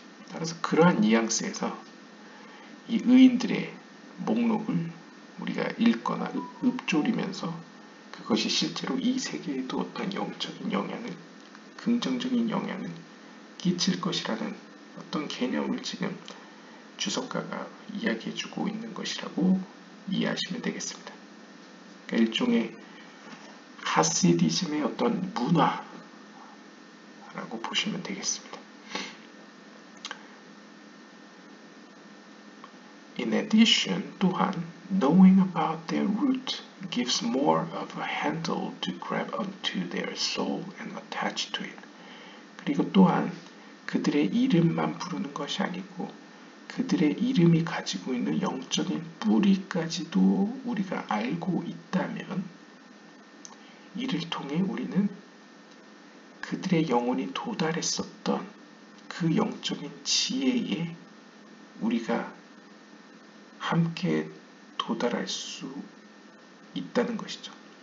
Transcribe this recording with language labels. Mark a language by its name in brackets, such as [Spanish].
[Korean] 따라서 그러한 뉘앙스에서 이 의인들의 목록을 우리가 읽거나 읊조리면서 그것이 실제로 이 세계에도 어떤 영적인 영향을, 긍정적인 영향을 끼칠 것이라는 어떤 개념을 지금 주석가가 이야기해주고 있는 것이라고 이해하시면 되겠습니다. 그러니까 일종의 하시디즘의 어떤 문화라고 보시면 되겠습니다. [English] In addition, [Korean] 또한 [English] knowing about their root gives more of a handle to grab onto their soul and attach to it. [Korean] 그리고 또한 그들의 이름만 부르는 것이 아니고 그들의 이름이 가지고 있는 영적인 뿌리까지도 우리가 알고 있다면 이를 통해 우리는 그들의 영혼이 도달했었던 그 영적인 지혜에 우리가 함께 도달할 수 있다는 것이죠.